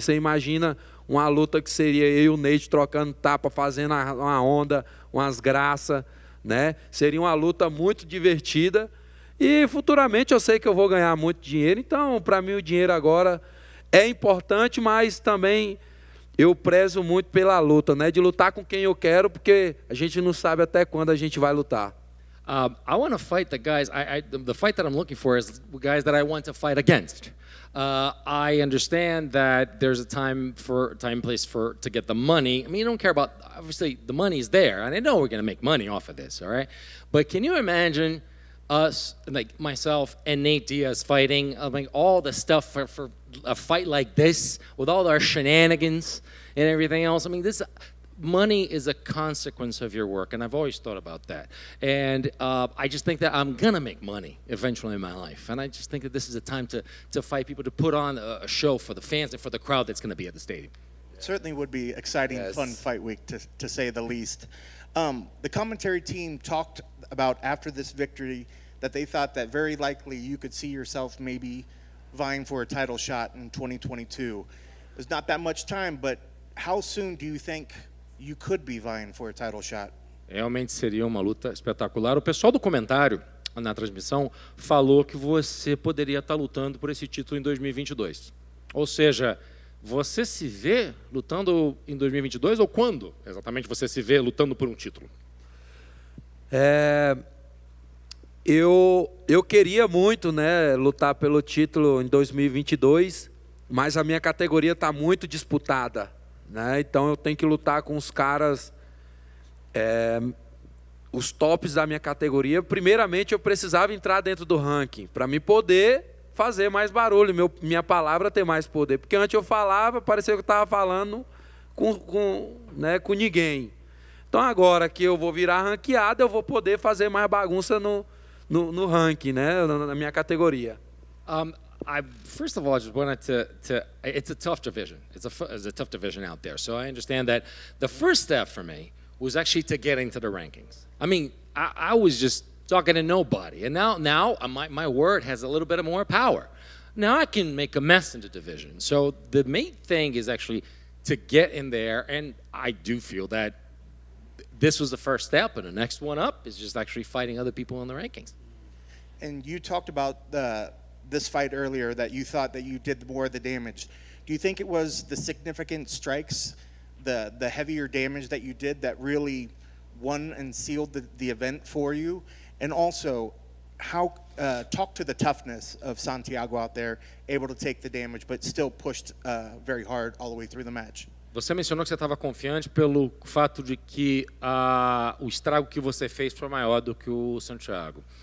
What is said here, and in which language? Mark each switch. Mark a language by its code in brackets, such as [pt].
[pt] Você imagina uma luta que seria eu e o Nate trocando tapa, fazendo uma onda, umas graças, né? Seria uma luta muito divertida. E futuramente eu sei que eu vou ganhar muito dinheiro, então para mim o dinheiro agora é importante, mas também eu prezo muito pela luta, né? De lutar com quem eu quero, porque a gente não sabe até quando a gente vai lutar. [en] I want to fight the guys. The fight that I'm looking for is the guys that I want to fight against. I understand that there's a time place to get the money. I mean, you don't care about, obviously the money's there, and I know we're going to make money off of this, all right? But can you imagine us, like myself and Nate Diaz fighting, like all the stuff for a fight like this with all our shenanigans and everything else? I mean, this money is a consequence of your work, and I've always thought about that. And I just think that I'm gonna make money eventually in my life, and I just think that this is a time to fight people, to put on a show for the fans and for the crowd that's gonna be at the stadium. It certainly would be exciting, Yes. fun fight week, to say the least. The commentary team talked about after this victory that they thought that very likely you could see yourself maybe vying for a title shot in 2022. There's not that much time, but how soon do you think you could be vying for a title shot? [pt] Realmente seria uma luta espetacular. O pessoal do comentário na transmissão falou que você poderia estar lutando por esse título em 2022. Ou seja, você se vê lutando em 2022 ou quando exatamente você se vê lutando por um título? Eu queria muito, né, lutar pelo título em 2022, mas a minha categoria está muito disputada, né? Então eu tenho que lutar com os caras, os tops da minha categoria. Primeiramente eu precisava entrar dentro do ranking para me poder fazer mais barulho, minha palavra ter mais poder, porque antes eu falava, parecia que eu estava falando com ninguém. Então agora que eu vou virar ranqueado, eu vou poder fazer mais bagunça no ranking, né, na minha categoria. [en] First of all, I just wanted to it's a tough division. It's a tough division out there. So I understand that the first step for me was actually to get into the rankings. I mean, I was just talking to nobody. And now my word has a little bit of more power. Now I can make a mess in the division. So the main thing is actually to get in there. And I do feel that this was the first step. And the next one up is just actually fighting other people in the rankings. And you talked about this fight earlier, that you thought that you did more of the damage. Do you think it was the significant strikes, the heavier damage that you did that really won and sealed the event for you? And also, how talk to the toughness of Santiago out there, able to take the damage, but still pushed very hard all the way through the match. [pt] Você mencionou que você estava confiante pelo fato de que o estrago que você fez foi maior do que o Santiago.